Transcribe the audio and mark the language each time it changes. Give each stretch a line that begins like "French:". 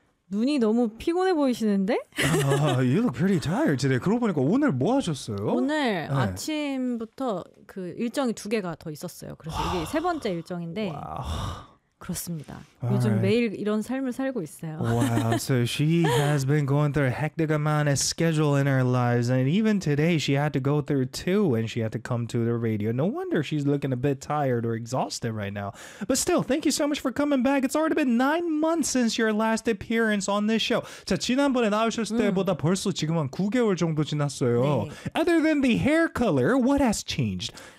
Korean: 눈이 너무 피곤해 보이시는데?
English: you look pretty tired today.
Korean: 그러고 보니까 오늘 뭐 하셨어요? 오늘 네. 아침부터 그 일정이 두 개가 더 있었어요. 그래서 이게 세 번째 일정인데. 와우. 그렇습니다.
English: All
Korean: 요즘
English: right.
Korean: 매일 이런 삶을 살고 있어요.
English: Wow, so she has been going through a hectic amount of schedule in her lives. And even today, she had to go through two and she had to come to the radio. No wonder she's looking a bit tired or exhausted right now. But still, thank you so much for coming back. It's already been 9 months since your last appearance on this show.
Korean: 자, 지난번에 나오셨을 때보다 벌써 지금 한 9개월 정도 지났어요. 네.
English: Other than the hair color, what has changed?